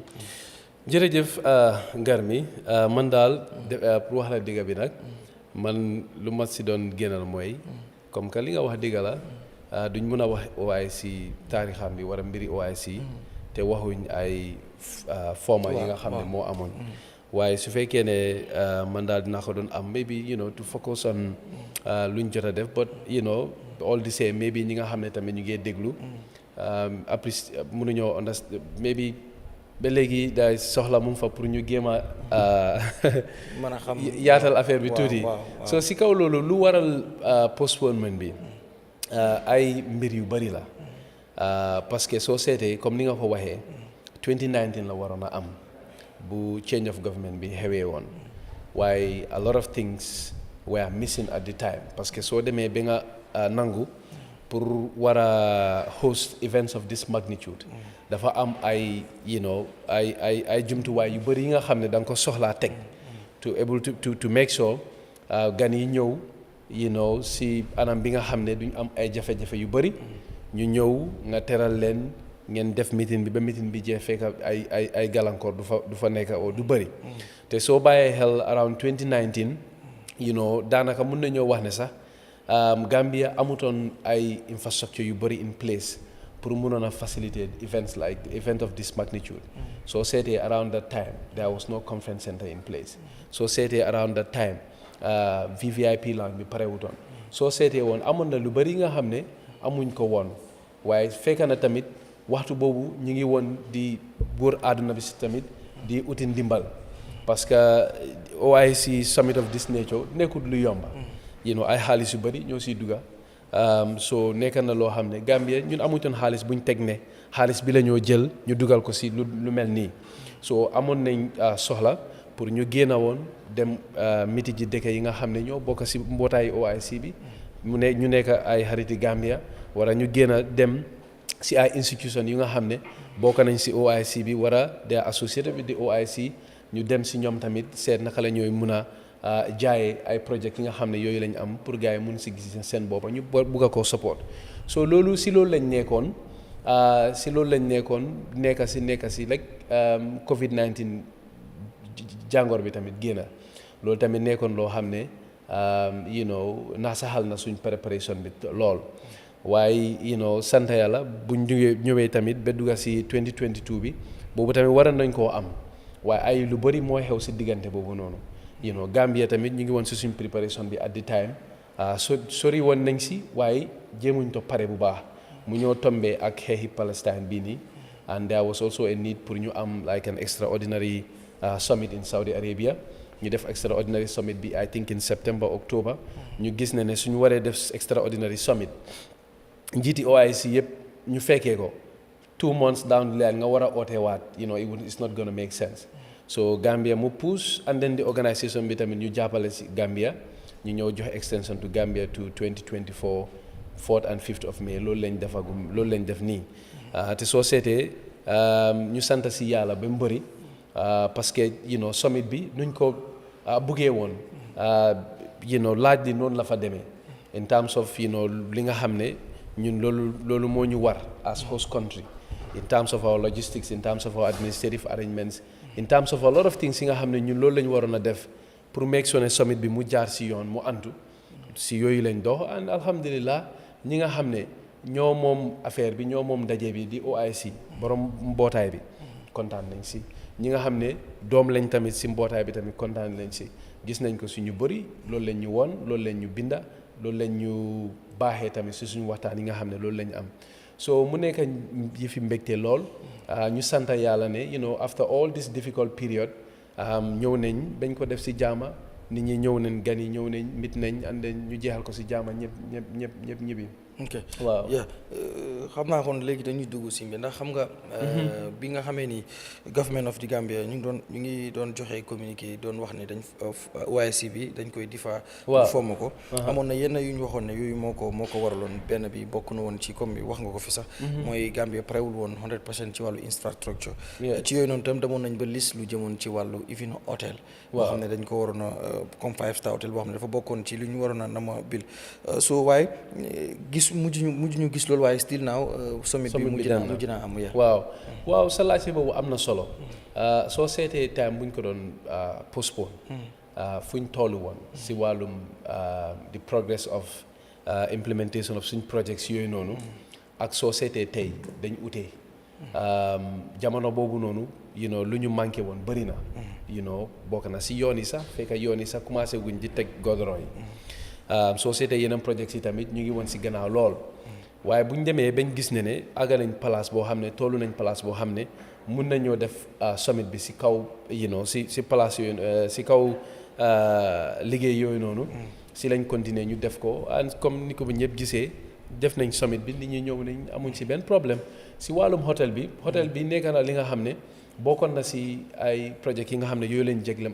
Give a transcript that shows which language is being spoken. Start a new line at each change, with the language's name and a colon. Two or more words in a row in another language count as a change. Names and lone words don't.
Wolof: jërëjëf Garmi man daal pour wax la dëgg bi nag man lu ma si doon génnal mooy
French: comme que
Wolof: li nga wax dëgg la duñ mën a wax OIC taarixam bi wala mbiri OIC te waxuñ ay format yi nga xam ne moo amoon waaye su fekkee ne man daal dinaa ko doon am
English: maybe to focus on
Wolof: luñ jot a def
English: but all the same maybe
Wolof: ñi nga xam ne tamit ñu ngi déglu après mënuñoo
English: understand maybe
Wolof: ba léegi daay soxla mu fa pour ñu géem a mën a xam yaatal affaire bi tuuti so si kaw loolu lu waral postponement bi ay mbir yu bari la
French: parce que
Wolof: soo seetee comme ni nga ko waxee 2019 la waroon a am bu
English: change of government
Wolof: bi xewee woon waaye
English: a lot of things were missing at the time
French: parce que
Wolof: soo demee ba nga nangu pour war a
English: host events of this magnitude
Wolof: dafa am ay ay jumtuwaay yu bëri yi nga xam ne da nga ko soxlaa teg
English: to make sure
Wolof: gan yi ñëw si anam bi nga xam ne duñ am ay jafe-jafe yu bëri ñu ñëw nga teral leen ngeen def meeting bi ba meeting bi jeex fekk ay gàllankoor du fa nekk oo du bëri te soo bàyyee xel around 2019 daanaka mun nañoo wax ne sax Gambia amutoon ay infrastructure yu bëri
English: in place
Wolof: pour mënoon a
English: facilitate events like the event of this magnitude.
Wolof: So seetee
English: around that time there was no conference center in place.
Wolof: So seetee
English: around that time VVIP lounge
Wolof: bi parewutoon soo seetee woon amoon na lu bari nga xam ne amuñ ko woon waaye fekk na tamit waxtu boobu ñu ngi woon di buur àdduna bi si tamit di uti ndimbal
French: parce que
English: OIC summit of this nature
Wolof: nekkul lu yomba ay xaalis yu bari ñoo siy dugga so nekk na loo xam ne Gambia ñun amutoon xaalis buñ teg ne xaalis bi la ñoo jël ñu dugal ko si lu mel nii so amoon nañ soxla pour ñu génn woon dem miti ji dëkk yi nga xam ne ñoo bokk si mbootaayu OIC bi ñu nekk ay xariti Gambia wala ñu génn dem si ay institution yi nga xam ne bokk nañ si OIC bi wala de
English: associated with the OIC
Wolof: ñu dem si ñoom tamit seet naka la ñooy mun a jaayee ay projets yi nga xam ne yooyu lañ am pour gars yi mun si gis seen boppa ñu bugg a koo support so loolu si loolu lañ nekkoon nekka si like COVID-19 jàngoor bi tamit génna loolu tamit nekkoon loo xam ne naasaxal na suñ préparation bi lool waaye sant yàlla buñ ñëwee tamit ba dugga si 2022 bi boobu tamit waroon nañ koo am waaye ay lu bëri moo xew si diggante boobu noonu Gambia tamit ñu ngi woon si suñ préparation bi
English: at the time
Wolof: sori woon nañ si waaye jéemuñ to pare bu baax mu ñëw tombee ak xeexi Palestine bii nii
English: and there was also a need
Wolof: pour ñu am
English: like an extraordinary summit in Saudi Arabia
Wolof: ñu def
English: extraordinary summit bi I think in September October ñu
Wolof: gis ne suñu waree def extraordinary summit njiiti OIC yëpp ñu fekkee ko
English: 2 months down the line
Wolof: nga war a oote waat
English: it's not gonna make sense
Wolof: so Gambia mu push
English: and then the organisation
Wolof: bi tamit ñu jàppale si Gambia ñu ñëw joxe
English: extension to Gambia to 2024 4th and 5th of May
Wolof: loolu lañ def nii te soo seetee ñu sant si yàlla ba mu bëri parce que summit bi nuñ ko buggee woon laaj li noonu la fa demee
English: in terms of
Wolof: li nga xam ne ñun loolu moo ñu war
English: as host country in terms of our logistics in terms of our administrative arrangements in terms of a lot of things
Wolof: yi nga xam ne ñun loolu lañ waroon a def pour
English: make sure
Wolof: ne summit bi mu jaar si yoon mu antu si yooyu lañ dox and alhamdulillah ñi nga xam ne ñoo moom affaire bi ñoo moom ndaje bi di OIC borom mbootaay bi kontaan nañ si ñi nga xam ne doom lañ tamit si mbootaay bi tamit kontaan nañ si gis nañ ko si ñu bëri loolu lañ ñu won loolu lañ ñu binda loolu lañ ñu baaxee tamit si suñu waxtaan yi nga xam ne loolu lañ am so mu nekk yi fi mbégte lool ñu sant yàlla ne
English: after all this difficult period
Wolof: ñëw nañ bañ ko def si jaama nit ñi ñëw nañ gan yi ñëw nañ mit nañ
English: and then
Wolof: ñu jeexal ko si jaama ñëpp ñibbi. ok waaw xam naa kon léegi dañuy dugg si ndax xam nga. bi nga xamee ni
English: government of the Gambia
Wolof: ñu ngi doon joxe communiqué doon wax ne dañ OIC bi dañ koy difa. waaw fomm ko. amoon na yenn yu ñu waxoon ne yooyu moo ko waraloon benn bi bokk na woon ci comme bi wax nga ko fi sax. mooy Gambia parewul woon 100% ci wàllu infrastructure. ci yooyu noonu tam demoon nañ ba liste lu jëmoon ci wàllu even hôtel. boo xam ne dañ ko waroon a comme 5-star hôtel boo xam ne dafa bokkoon ci li ñu waroon a nama bil so waaye mujj ñu gis loolu waaye
English: still now
Wolof: summit bi mujj naa am waaw sa laajte boobu am na solo soo seetee time buñ ko doon postpone fuñ toll woon si wàllum
English: the progress of implementation
Wolof: of suñ projects yooyu noonu ak soo seetee tey dañ utee jamono boobu noonu lu ñu manqué woon bëri na bokk na si yoon yi sax fekk yoon yi sax commencé guñ di teg goudron yi soo seetee yeneen projets yi tamit ñu ngi woon si gannaaw lool waaye bu ñu demee bañ gis ne àgga nañ place boo xam ne tollu nañ place boo xam ne mun nañoo def summit bi si kaw si place yooyu si kaw liggéey yooyu noonu si lañ continuer ñu def ko comme ni ko bu ñëpp gisee def nañ summit bi nit ñi ñëw nañ amuñ si benn problème si wàllum hôtel bi nekk na li nga xam ne bokkoon na si ay projets yi nga xam ne yooyu lañ